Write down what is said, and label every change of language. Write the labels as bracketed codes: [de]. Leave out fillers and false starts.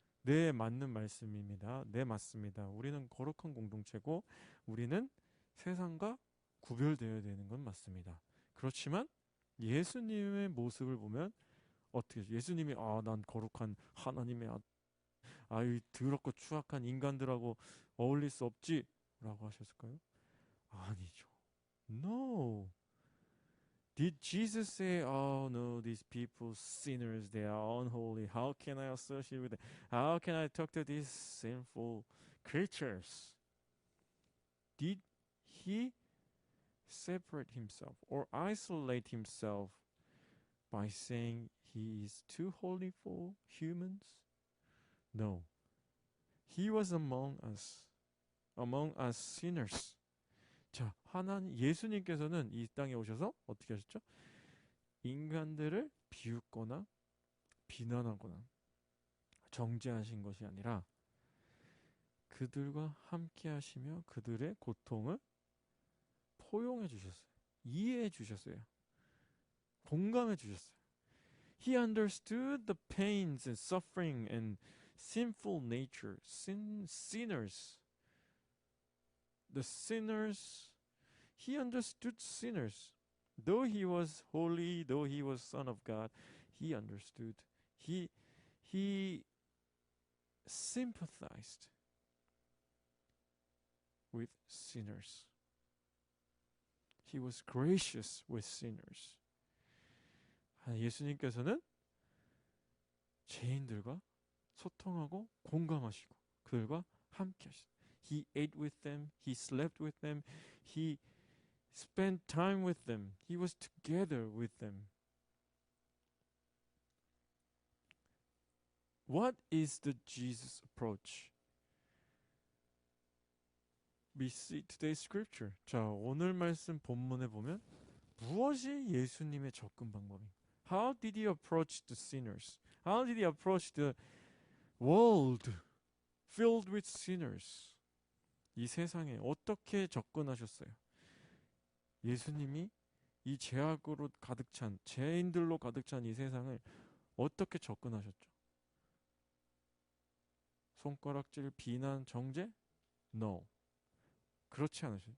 [ko] 네, 맞는 말씀입니다. 네, 맞습니다. 우리는 거룩한 공동체고 우리는 세상과 구별되어야 되는 건 맞습니다. 그렇지만 예수님의 모습을 보면 어떻게 예수님이 난 거룩한 하나님의 이 더럽고 추악한 인간들하고 어울릴 수 없지 라고 하셨을까요? 아니죠. [en] No. Did Jesus say, "Oh no, these people sinners, they are unholy. How can I associate with them? How can I talk to these sinful creatures?" Did he separate himself or isolate himself by saying he is too holy for humans? No. He was among us sinners. [ko] 자, 예수님께서는 이 땅에 오셔서 어떻게 하셨죠? 인간들을 비웃거나 비난하거나 정죄하신 것이 아니라 그들과 함께 하시며 그들의 고통을 포용해 주셨어요. 이해해 주셨어요. 공감해 주셨어요. [en] He understood the pains and suffering and sinful nature, sinners. The sinners, he understood sinners. Though he was holy, though he was Son of God, he understood. He sympathized with sinners. He was gracious with sinners. [ko] 예수님께서는 죄인들과 소통하고 공감하시고 그들과 함께 하시다. [en] He ate with them, he slept with them, he spent time with them, he was together with them. What is the Jesus approach? We see today's scripture. [ko] 자, 오늘 말씀 본문에 보면 무엇이 예수님의 접근 방법인가? [en] How did he approach the sinners? How did he approach the world filled with sinners. [ko] 이 세상에 어떻게 접근하셨어요? 예수님이 이 죄악으로 가득 찬, 죄인들로 가득 찬 이 세상을 어떻게 접근하셨죠? 손가락질, 비난, 정죄? [en] No. [ko] 그렇지 않으시죠.